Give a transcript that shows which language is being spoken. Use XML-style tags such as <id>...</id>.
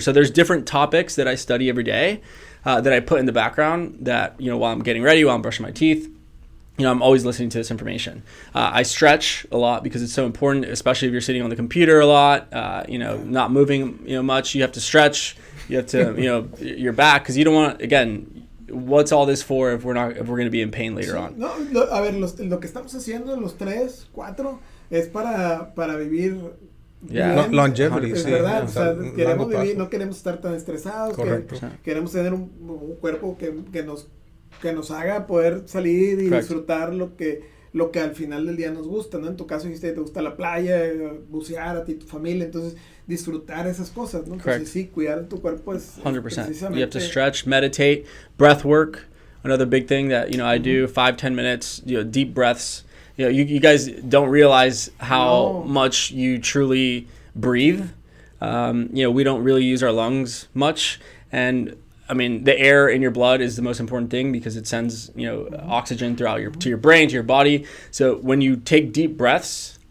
<en>So there's different topics that I study every day. That I put in the background that, while I'm getting ready, while I'm brushing my teeth, I'm always listening to this information. I stretch a lot because it's so important, especially if you're sitting on the computer a lot, not moving, much. You have to stretch, you have to, your back, because you don't want, again, what's all this for if we're going to be in pain later on?</en> <es>No, a ver, lo que estamos haciendo, los 3, 4, es para vivir.</es> <en>Yeah. Longevity,</en> <es>es sí. verdad, o sea, queremos vivir, no queremos estar tan estresados. Correcto. Queremos tener un cuerpo que nos haga poder salir y disfrutar lo que al final del día nos gusta, ¿no? En tu caso dijiste que te gusta la playa, bucear a ti, tu familia, entonces disfrutar esas cosas, ¿no? Entonces sí, cuidar tu cuerpo es 100%.</es> <en>You have to stretch, meditate, breath work, another big thing that, I do, 5-10 minutes, deep breaths. You guys don't realize how much you truly breathe. We don't really use our lungs much. And I mean, the air in your blood is the most important thing because it sends, oxygen throughout to your brain, to your body. So when you take deep breaths,</en>